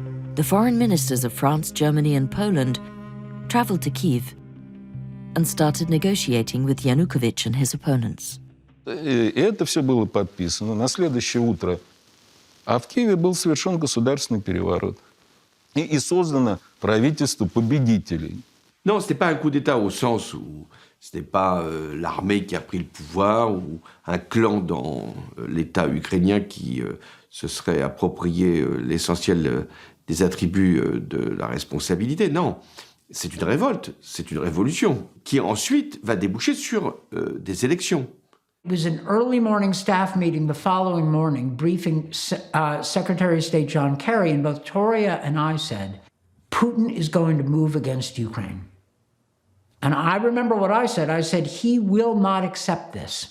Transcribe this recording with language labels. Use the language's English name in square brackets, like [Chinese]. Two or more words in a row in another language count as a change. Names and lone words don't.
[English] the foreign ministers of France, Germany, and Poland traveled to Kyiv and started negotiating with Yanukovych and his opponents. [Russian] И это все было подписано на следующее утро. А в Киеве был совершен государственный переворот. И создано правительство победителей. [French] Non, ce n'était pas un coup d'État au sens où ce n'est pas l'armée qui a pris le pouvoir ou un clan dans l'État ukrainien qui se serait approprié l'essentiel des attributs de la responsabilité. Non, c'est une révolte, c'est une révolution qui ensuite va déboucher sur des élections. [English] It was an early morning staff meeting the following morning, briefing Secretary of State John Kerry, and both Toria and I said, Putin is going to move against Ukraine. And I remember what I said. I said, he will not accept this.